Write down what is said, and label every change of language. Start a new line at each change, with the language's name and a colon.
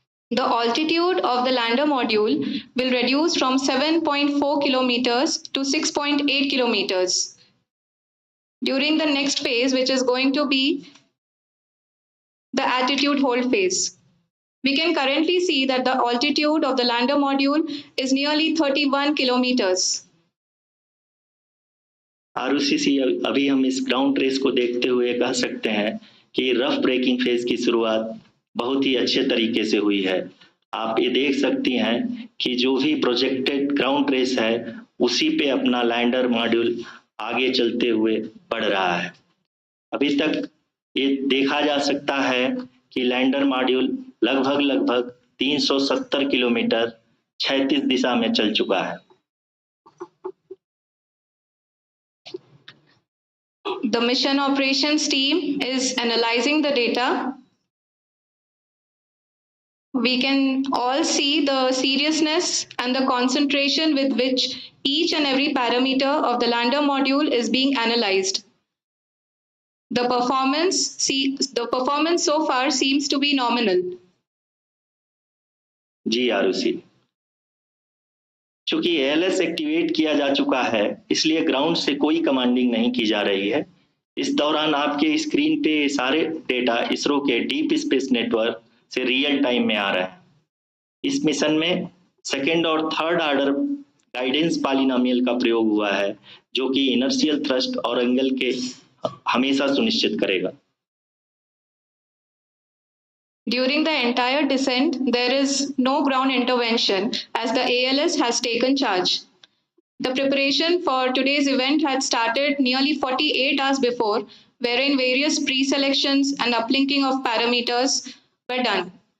English: The altitude of the lander module will reduce from 7.4 kilometers to 6.8 kilometers during the next phase, which is going to be the attitude hold phase. We can currently see that the altitude of the lander module is nearly 31 kilometers.
Hindi: Arushi, अभी हम इस ground race को देखते हुए कह सकते हैं कि रफ ब्रेकिंग फेज की शुरुआत बहुत ही अच्छे तरीके से हुई है। आप ये देख सकती हैं कि जो भी प्रोजेक्टेड ग्राउंड रेस है उसी पे अपना लैंडर मॉड्यूल आगे चलते हुए बढ़ रहा है। अभी तक ये देखा जा सकता है कि लैंडर मॉड्यूल लगभग 370 किलोमीटर क्षैतिज दिशा में चल चुका है।
English: The mission operations team is analyzing the data. We can all see the seriousness and the concentration with which each and every parameter of the lander module is being analyzed. The performance so far seems to be nominal.
Hindi: जी आरुषि, चूंकि ALS activate किया जा चुका है इसलिए ground से कोई commanding नहीं की जा रही है। इस दौरान आपके स्क्रीन पे सारे डेटा इसरो के डीप स्पेस नेटवर्क से रियल टाइम में आ रहा है। इस मिशन में सेकेंड और थर्ड ऑर्डर गाइडेंस पॉलिनोमियल का प्रयोग हुआ है, जो कि इनर्शियल थ्रस्ट और एंगल के हमेशा सुनिश्चित करेगा।
English: During the entire descent, there is no ground intervention as the ALS has taken charge. The preparation for today's event had started nearly 48 hours before, wherein various pre-selections and uplinking of parameters were done.